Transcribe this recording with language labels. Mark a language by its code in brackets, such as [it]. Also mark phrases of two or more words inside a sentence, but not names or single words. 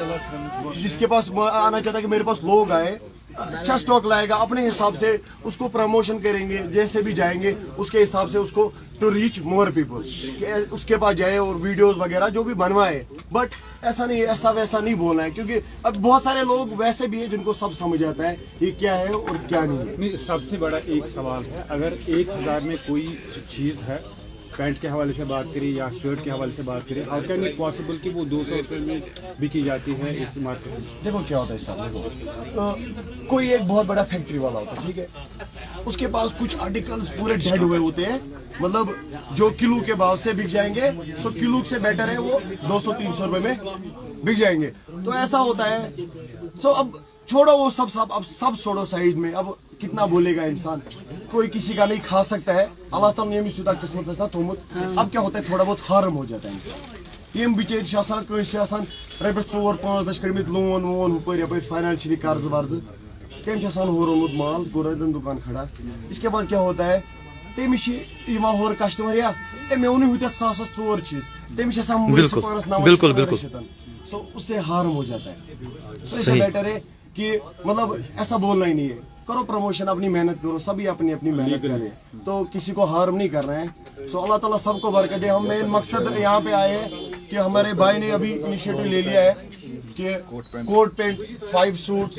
[ur] ہے جس کے پاس آنا چاہتا ہے کہ میرے پاس لوگ آئے اچھا سٹاک لائے گا اپنے حساب سے اس کو پروموشن کریں گے جیسے بھی جائیں گے اس کے حساب سے اس کو [en] to reach more people [ur] اس کے پاس جائے اور ویڈیوز وغیرہ جو بھی بنوائے بٹ ایسا نہیں ایسا ویسا نہیں بولنا ہے کیونکہ اب بہت سارے لوگ ویسے بھی ہیں جن کو سب سمجھ آتا ہے یہ کیا ہے اور کیا نہیں ہے سب سے بڑا ایک سوال ہے اگر 1000 میں کوئی چیز ہے پینٹ کے حوالے سے بات کریں یا شرٹ کے حوالے سے بات کریں [en] how can it possible [ur] کہ وہ 200 روپے میں بکی جاتی ہے اس مارکیٹ میں دیکھو کیا ہوتا ہے صاحب دیکھو کوئی ایک بہت بڑا فیکٹری والا ہوتا ہے ٹھیک ہے اس کے پاس کچھ آرٹیکلز پورے ڈیڈ ہوئے ہوتے ہیں مطلب جو کلو کے بھاؤ سے بک جائیں گے سو کلو سے بیٹر ہے وہ 200-300 روپے میں بک جائیں گے تو ایسا ہوتا ہے سو اب چھوڑو وہ سب اب سب چھوڑو سائڈ میں اب کتنا بولے گا انسان کوئی کسی کا نہیں کھا سکتا ہے اللہ تعالیٰ نے سیدھا قسمت سے تھومت اب کیا ہوتا ہے تھوڑا بہت ہارم ہو جاتا ہے انسان [ks] یم بچیر آسان کٲنٛسہِ آسان رۄپیس 4-5 لچھ کٔرمٕتۍ لون وون ہُپٲرۍ یپٲرۍ فاینانشلی قرض ورض تٔمۍ چھُ آسان ہورٕ اوٚنمُت مال کوٚر اتٮ۪ن دُکان کھڑا [ur] اس کے بعد کیا ہوتا ہے [ks] تٔمِس چھِ یِوان ہورٕ کسٹمر یا مےٚ اوٚنُے ہُتٮ۪تھ 100 4 چیٖز تٔمِس چھِ آسان پانس 900 [ur] سو اس سے ہارم ہو جاتا ہے سو اس سے بیٹر ہے کہ مطلب ایسا بولنا ہی نہیں ہے کرو پروموشن اپنی محنت کرو سبھی اپنی اپنی محنت کرے تو کسی کو ہارم نہیں کرنا ہے سو اللہ تعالیٰ سب کو برکت دے ہم مین مقصد یہاں پہ آئے ہیں کہ ہمارے بھائی نے ابھی انیشیٹو لے لیا ہے کہ [en] coat pant [ur] 5 سوٹ